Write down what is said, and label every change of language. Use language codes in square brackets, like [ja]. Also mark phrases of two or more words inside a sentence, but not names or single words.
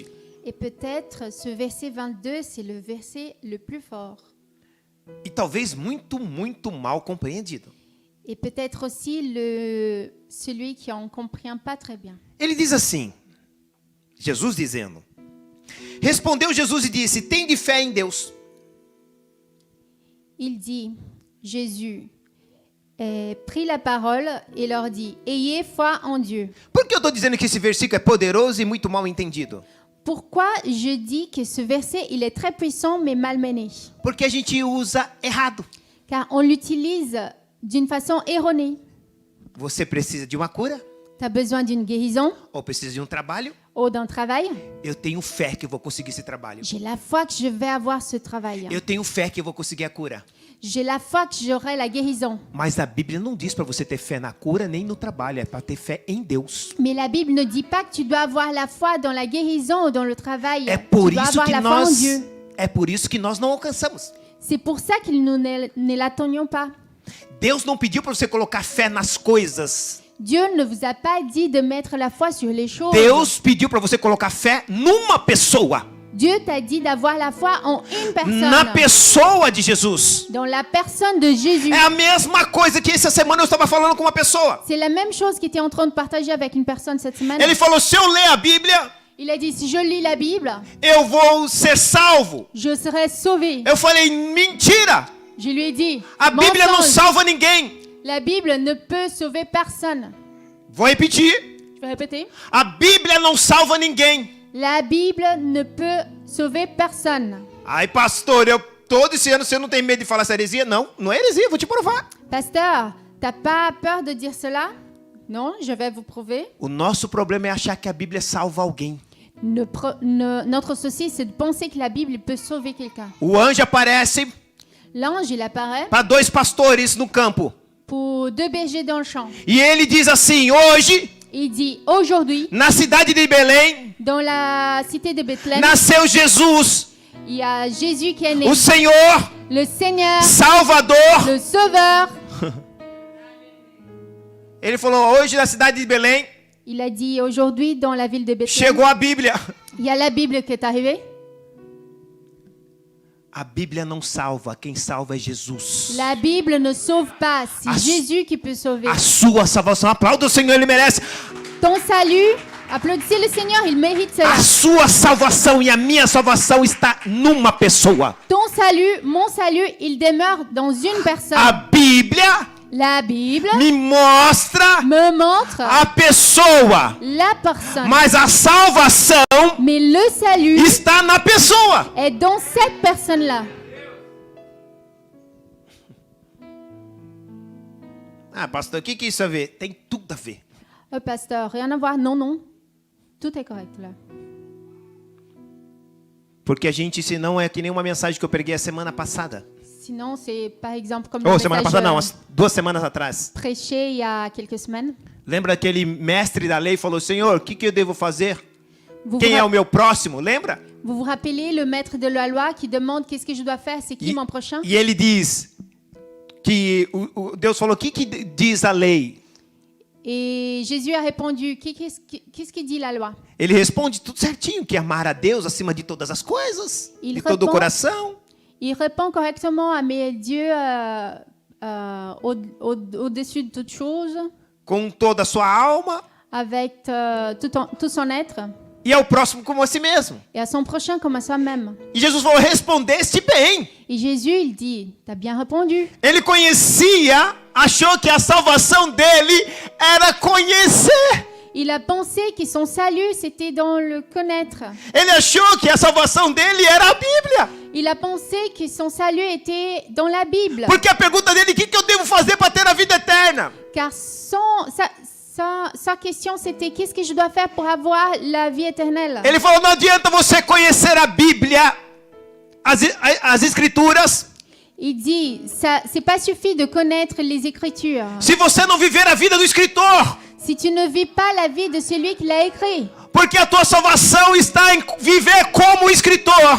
[fr] Et peut-être ce verset 22, c'est le verset le plus fort. [pt] E talvez muito mal compreendido. [fr] Et peut-être aussi celui qui en comprend pas très bien. [pt] Ele diz assim, Jesus dizendo, respondeu Jesus e disse, tende fé em Deus. [fr] Il dit, Jésus prit la parole et leur dit, ayez foi en Dieu. [pt] Por que eu estou dizendo que esse versículo é poderoso e muito mal entendido? [fr] Pourquoi je dis que ce verset, il est très puissant mais malmené? [pt] Porque a gente usa errado. [fr] Car on l'utilise d'une façon erronée. [pt] Você precisa de uma cura? [fr] Tu as besoin d'une guérison [pt] Ou precisa de um trabalho? [fr] ou d'un travail? [pt] Eu tenho fé que eu vou conseguir esse trabalho. [fr] J'ai la foi que je vais avoir ce travail. [pt] Eu tenho fé que eu vou conseguir a cura. [fr] J'ai la foi que j'aurai la guérison. [pt] Mas a Bíblia não diz para você ter fé na cura nem no trabalho, é para ter fé em Deus. [fr] Mais la Bible ne dit pas que tu dois avoir la foi dans la guérison ou dans le travail. [pt] É [fr] Tu [pt] por [fr] dois [pt] isso [fr] avoir [pt] que [fr] la foi en [pt] nós [fr] Dieu. [pt] é por isso que nós não alcançamos. [fr] C'est pour ça que nous ne l'attendions pas. [pt] Deus não pediu para você colocar fé nas coisas. [fr] Dieu ne vous a pas dit de mettre la foi sur les choses. [pt] Deus pediu para você colocar fé numa pessoa. [fr] Dieu t'a dit d'avoir la foi en une personne. [pt] Na pessoa de Jesus. [fr] Dans la personne de Jésus. [pt] É a mesma coisa que essa semana eu estava falando com uma pessoa. [fr] C'est la même chose qu'il était en train de partager avec une personne cette semaine. [pt] Ele falou, se eu ler a Bíblia, [fr] Il a dit, si je lis la Bible, [pt] eu vou ser salvo. [fr] je serai sauvé. [pt] Eu falei, mentira. [fr] Je lui ai dit, [pt] A Bíblia não [fr] mensonge. [pt] salva ninguém. [fr] La Bible ne peut sauver personne. [pt] Vou repetir. [fr] Je vais répéter. [pt] A Bíblia não salva ninguém. [fr] La Bible ne peut sauver personne. [pt] Ai, pastor, eu todo esse ano você não tem medo de falar essa heresia? Não, não é heresia, vou te provar. [fr] Pasteur, t'as pas peur de dire cela? Non, je vais vous prouver. [pt] O nosso problema é achar que a Bíblia salva alguém. [fr] Notre souci, c'est de penser que la Bible peut sauver quelqu'un. [pt] O anjo aparece [fr] L'ange, il apparaît [pt] para dois pastores no campo. [fr] pour deux bergers dans le champ. [pt] E ele diz assim, hoje, [fr] Il dit, aujourd'hui, [pt] na cidade de Belém, [fr] dans la cité de Bethléem, [pt] nasceu Jesus, [fr] il y a Jésus qui est né. [pt] o Senhor, [fr] Le Seigneur, [pt] Salvador. [fr] le Sauveur. [pt] Ele falou, hoje na cidade de Belém, [fr] Il a dit, aujourd'hui, dans la ville de Bethléem, [pt] chegou a Bíblia. [fr] il y a la Bible qui est arrivée. [pt] A Bíblia não salva, quem salva é Jesus. [fr] La Bible ne sauve pas, c'est [pt] A- [fr] Jésus qui peut sauver. [pt] A sua salvação, aplauda o Senhor, ele merece. [fr] Ton salut, applaudissez le Seigneur, il mérite cela. [pt] A sua salvação e a minha salvação está numa pessoa. [fr] Ton salut, mon salut, il demeure dans une personne. [pt] A Bíblia [fr] La Bible [pt] me mostra [fr] me montre [pt] a pessoa, [fr] la personne. [pt] mas a salvação [fr] Mais le salut [pt] está na pessoa. [fr] est dans cette personne-là. [pt] Ah, pastor, o que isso a ver? Tem tudo a ver. [fr] Oh, pasteur, rien à voir. Non, non. Tout est correct là. [pt] Porque a gente, senão, é que nem uma mensagem que eu preguei a semana passada. [fr] Sinon, c'est par exemple comme [pt] Ou [fr] le [pt] semana [fr] message [pt] passada não, umas 2 semanas atrás. [fr] prêché il y a quelques semaines. [pt] Lembra aquele mestre da lei falou, Senhor, o que eu devo fazer? [fr] Vous [pt] Quem [fr] vous, [pt] é o meu próximo? Lembra? [fr] vous vous rappelez le maître de la loi qui demande qu'est-ce que je dois faire? C'est qui mon prochain? [pt] E ele diz que Deus falou, o que diz a lei? [fr] Et Jésus a répondu, qu'est-ce que dit la loi? [pt] Ele responde tudo certinho, que amar a Deus acima de todas as coisas, Ele de todo o responde- coração, [fr] Il répond correctement à mais Dieu au-dessus de toute chose, [pt] com toda a sua alma, [fr] avec tout son être, [pt] e ao próximo como a si mesmo. [fr] et à son prochain comme à soi-même. [pt] E Jesus falou, respondeste bem. [fr] Et Jésus, il dit, t'as bien répondu. [pt] Ele conhecia, achou que a salvação dele era conhecer. [fr] Il a pensé que son salut, c'était dans le connaître. [pt] Ele achou que a salvação dele era a Bíblia. [fr] Il a pensé que son salut était dans la Bible. [pt] Porque a pergunta dele, o que eu devo fazer para ter a vida eterna? [fr] Car sa question, c'était qu'est-ce que je dois faire pour avoir la vie éternelle? [pt] Ele falou, não adianta você conhecer a Bíblia, as Escrituras, [fr] Il dit, c'est pas suffit de connaître les Écritures. [pt] se você não viver a vida do escritor. [fr] Si tu ne vis pas la vie de celui qui l'a écrit. [pt] Porque a tua salvação está em viver como escritor.